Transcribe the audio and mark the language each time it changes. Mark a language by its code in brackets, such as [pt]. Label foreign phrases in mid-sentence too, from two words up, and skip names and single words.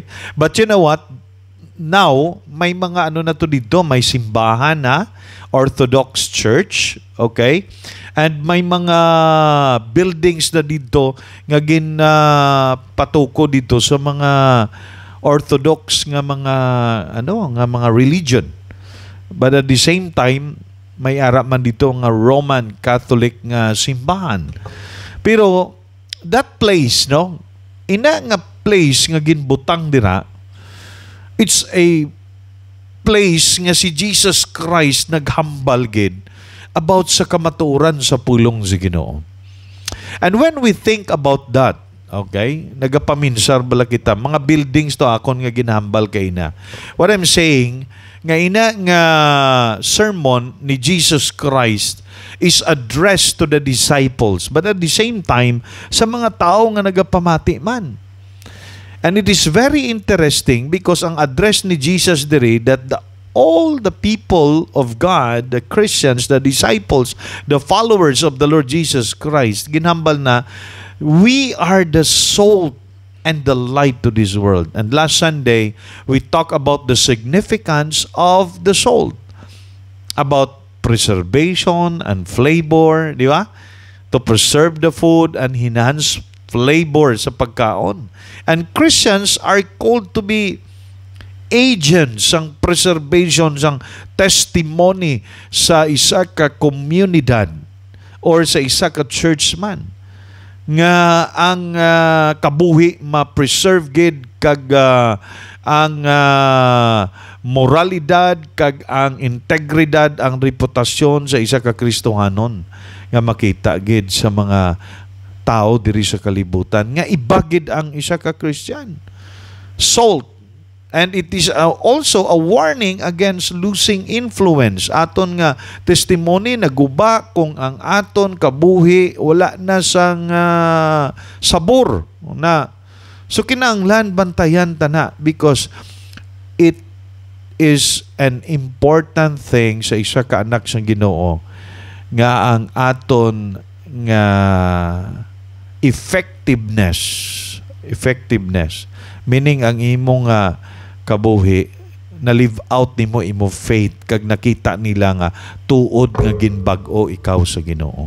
[en] But you know what? Now, [hil] may mga na to dito, may simbahan na Orthodox Church, okay? And may mga buildings na dito nga patuko dito sa mga Orthodox nga mga nga mga religion. [en] But at the same time, [hil] may ara man dito nga Roman Catholic nga simbahan. [en] Pero that place, [hil] no, ina nga place nga ginbutang dira, [en] it's a place [hil] nga si Jesus Christ naghambal gid about sa kamatuoran sa pulong si Ginoo. [en] And when we think about that, [hil] okay, nagapaminsar bala kita, mga buildings to akon nga ginhambal kay na. [en] What I'm saying, [hil] nga ina nga sermon ni Jesus Christ [en] is addressed to the disciples, but at the same time [hil] sa mga tao nga nagapamati man. [en] And it is very interesting because [hil] ang address ni Jesus diri [en] that all the people of God, the Christians, the disciples, the followers of the Lord Jesus Christ, [hil] ginhambal na [en] we are the salt and the light to this world. And last Sunday, we talked about the significance of the salt, about preservation and flavor, di ba? To preserve the food and enhance flavor [hil] sa pagkaon. [en] And Christians are called to be agents [hil] sang preservation, sang testimony sa isa ka komunidad or sa isa ka church man nga ang kabuhi ma-preserve gid kag ang moralidad kag ang integridad, ang reputasyon sa isa ka Kristohanon nga makita gid sa mga tao diri sa kalibutan nga ibagid ang isa ka Christian. [en] Salt. And it is also a warning against losing influence. [hil] Aton nga testimony naguba kung ang aton kabuhi wala na sang sabor na. So kinahanglan bantayan tana [en] because it is an important thing [hil] sa isa ka anak sang Ginoo nga ang aton nga effectiveness, meaning ang imong kabuhi na [en] live out [hil] nimo imo faith kag nakita nila nga tuod nga ginbag-o ikaw sa Ginoo.